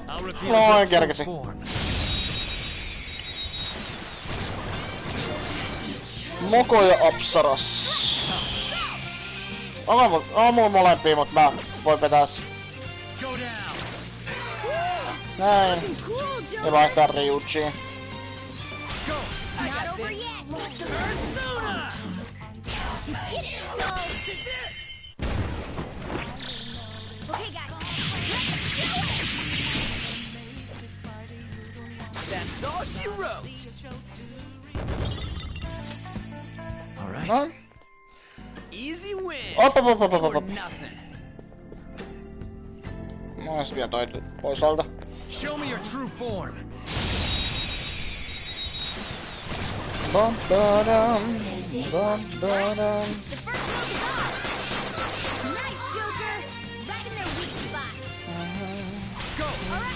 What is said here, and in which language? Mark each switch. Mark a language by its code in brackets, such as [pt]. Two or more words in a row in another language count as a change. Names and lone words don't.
[fi] Noin kerkesi. Moko ja Apsaras. On mulla molempia, mut mä voin vetää. Näin. Ja vaihtaa Ryujiin. [en] That's all she wrote. All right. No. Easy win. Op. Nothing. [fi] No, se vielä toi pois alta. [en] Show me your true form. Bum ba-dum, bum ba-dum. Nice, Joker. Right in their weak spot. Go. All right.